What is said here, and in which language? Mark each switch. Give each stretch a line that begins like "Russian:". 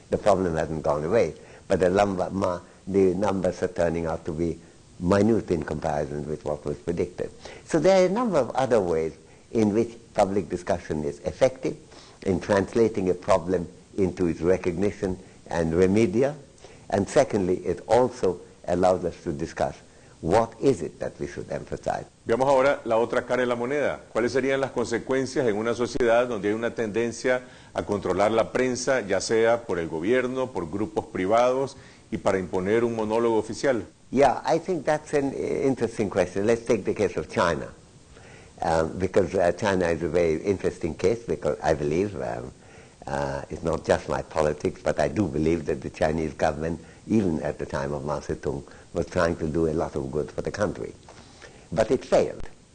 English: The problem hasn't gone away, but the numbers are turning out to be minute in comparison with what was predicted. So there are a number of other ways in which public discussion is effective in translating a problem into its recognition and remedial. And secondly, it also allows us to discuss what is it that we should emphasize.
Spanish: Veamos ahora la otra cara de la moneda. ¿Cuáles serían las consecuencias en una sociedad donde hay una tendencia a controlar la prensa, ya sea por el gobierno, por grupos privados, y para imponer un monólogo oficial?
English: Yeah, I think that's an interesting question. Let's take the case of China, because China is a very interesting case, because I believe it's not just my politics, but I do believe that the Chinese government, even at the time of Mao Zedong, was trying to do a lot of good for the country. But it failed.